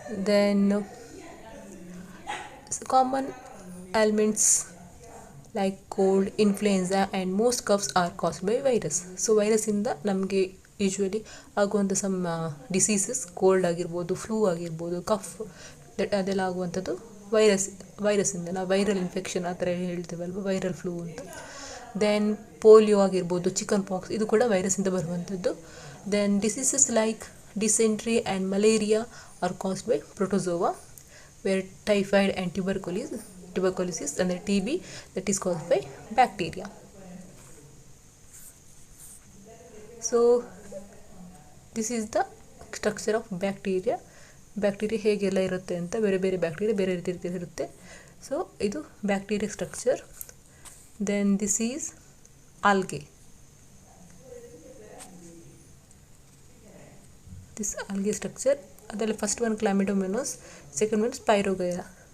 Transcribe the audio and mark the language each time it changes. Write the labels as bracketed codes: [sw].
[en] Then common ailments like cold, influenza and most coughs are caused by virus. [kn] So ವೈರಸ್ಸಿಂದ ನಮಗೆ usually ಆಗುವಂಥ some diseases, cold ಆಗಿರ್ಬೋದು, flu ಆಗಿರ್ಬೋದು, cough, ಅದೆಲ್ಲ ಆಗುವಂಥದ್ದು ವೈರಸ್ಸಿಂದ. ನಾವು ವೈರಲ್ ಇನ್ಫೆಕ್ಷನ್ ಆ ಥರ ಹೇಳ್ತೇವಲ್ವ, ವೈರಲ್ ಫ್ಲೂ ಅಂತ. ದೆನ್ ಪೋಲಿಯೋ ಆಗಿರ್ಬೋದು, ಚಿಕನ್ ಪಾಕ್ಸ್, ಇದು ಕೂಡ ವೈರಸ್ಸಿಂದ ಬರುವಂಥದ್ದು. [en] Then diseases like dysentery and malaria are caused by protozoa, where typhoid and tuberculosis tuberculosis and the TB that is caused by bacteria. So this is the structure of bacteria. [kn] Bacteria ಹೇಗೆಲ್ಲ ಇರುತ್ತೆ ಅಂತ ಬೇರೆ ಬೇರೆ bacteria ಬೇರೆ ರೀತಿ ಇರುತ್ತೆ. So ಇದು bacteria structure. [en] Then this is algae. This algae structure, ಅದರಲ್ಲಿ first one Chlamydomonas, second one Spirogyra.